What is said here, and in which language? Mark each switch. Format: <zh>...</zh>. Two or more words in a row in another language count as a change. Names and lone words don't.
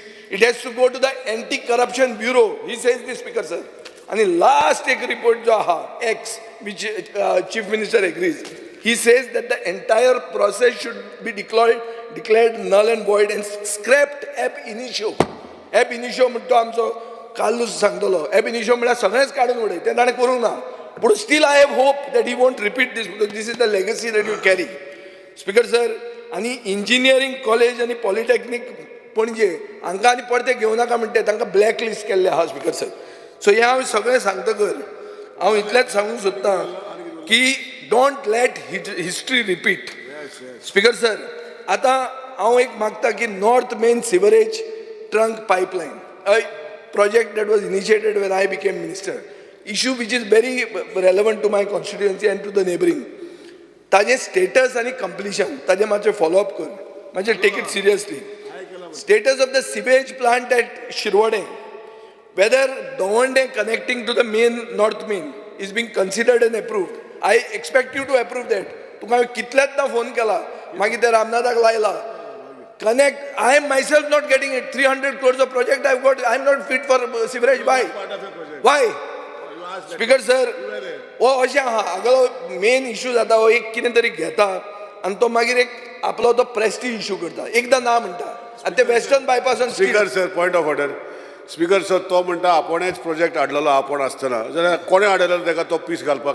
<en>It has to go to the Anti-Corruption Bureau. He says this, Speaker sir. And the last report</en> <kok>jo aha,</kok> <en>X, which Chief Minister agrees. He says that the entire process should be declared null and void and scrapped ab initio.</en> <la>Ab initio</la> <kok>म्हणतो आमचो कालूस सांगतलो.</kok> <la>Ab initio</la> <kok>म्हळ्यार सगळेंच काडून उडय. तें ताणें करूंक ना.</kok> <en>But still I have hope that he won't repeat this because this is the legacy that you carry. Speaker sir,</en> <kok>आणि इंजिनियरिंग कॉलेज आणि पॉलिटेक्निक पणजे हांकां आनी परते घेवं नाका म्हणटे तांकां</kok> <en>black list</en> <kok>केल्ले आहा,</kok> <en>Speaker sir.</en> <kok>सो हे हांव सगळें सांगतकर हांव इतलेंच सांगूंक सोदतां की</kok> <en>don't let history repeat. Speaker sir,</en> <kok>आतां हांव एक मागता की</kok> <en>north main sewerage trunk pipeline, अ project that was initiated when I became minister, issue which is very relevant to my constituency and to the neighboring.</en> <kok>ताजे स्टेटस आणि कंप्लिशन ताजे मातशें फॉलोअप कर, मातशें</kok> <en>take it seriously. status of the sewage plant at Shirvade, whether Dawande connecting to the main north main is being considered and approved. I expect you to approve that.</en> <kok>तुका कितल्यादा फोन केला, मागीर ते रामनाथाक लायला.</kok> <en>Connect. I am myself not getting it. 300 crores of project I've got. I'm not fit for sewerage. Why? Why? Speaker sir,</en> <kok>वो अशें आहा, हागलो मेन इशू जाता हो एक कितें तरी घेता आनी तो मागीर एक आपलो तो</kok> <en>prestige issue</en> <kok>करता, एकदां ना म्हणटा आनी ते वेस्टर्न बायपासान.</kok> <en>Speaker sir, point of order. Speaker sir,</en> <kok>तो म्हणटा आपणेच प्रोजेक्ट हाडलेलो आपण आसतना, जाल्यार कोणे हाडलेलो ताका तो पीस घालपाक?</kok>